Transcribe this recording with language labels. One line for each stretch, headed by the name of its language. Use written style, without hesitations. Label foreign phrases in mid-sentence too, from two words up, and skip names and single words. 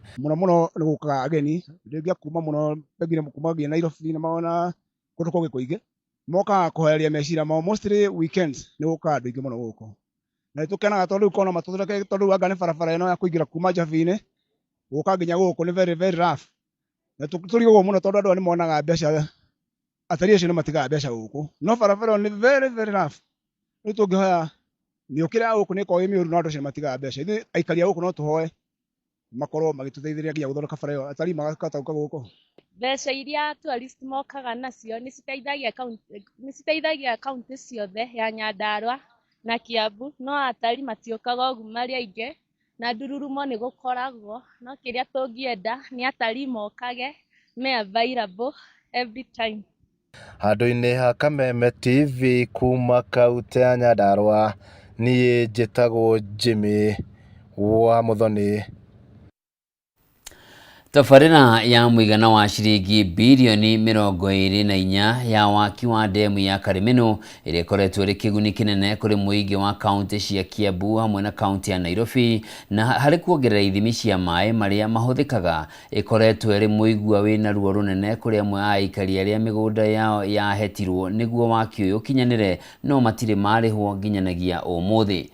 Kikuyu: Mũno mũno nĩ gũkaga ageni rĩngĩ kuma mũno pengine kuma nginya Nairobi na maona kũndũ kũngĩ kũingĩ mokaga kũhoreria meciria mao,
English: mostly weekends
Kikuyu: nĩ gũkaga andũ aingĩ mũno gũkũ. Na nĩtũkenaga tondũ rĩu kona matũthondeke tondũ anga nĩ barabara ĩno ya kũingĩra kuma Njabi-inĩ gũka nginya gũkũ nĩ
English: very very rough.
Kikuyu: Na tũrigagwo mũno tondũ andũ nĩ monaga mbeca, atarii acio nĩ matigaga mbeca gũkũ, no barabara ĩno nĩ
English: very very rough.
Kikuyu: Rĩu tũngĩhoya mĩũkĩre ya gũkũ nĩ ĩkoragwo ĩ mĩũru na andũ acio matigaga mbeca. Ithuĩ aikari a gũkũ no tũhoe makorwo magĩtũteithĩrĩria nginya gũthondeka bara ĩyo, atarii magakĩhota gũka gũkũ. Mbeca iria tourist mokaga nacio nĩ citeithagia kaunti ciothe ya Nyandarua na Kiambu, no atarii matiũkaga ũguo marĩ aingĩ na ndururumo nĩ gũkoragwo, no kĩrĩa tũngĩenda nĩ atarii mokage me
English: available every time.
Kikuyu: Handũ-inĩ ha Kameme TV kuma kaunti ya Nyandarua, niĩ njĩtagwo Jimmy wa Muthoni. Tabarĩra ya mũigana wa ciringi bilioni 24 ya waki wa demu ya Karimeno ĩrĩa ĩkoretwo ĩrĩ kĩguni kĩnene kũrĩ mũingĩ wa kaunti cia Kiambu hamwe na kaunti ya Nairobi na harĩ kuongerera ithimi cia maĩ marĩa mahũthĩkaga ĩkoretwo ĩrĩ mũigua wĩna ruo rũnene kũrĩ amwe a aikari arĩa mĩgũnda yao yahetirwo nĩguo waki ũyũ ũkinyanĩre no matirĩ marĩhwo nginyanagia ũmũthĩ.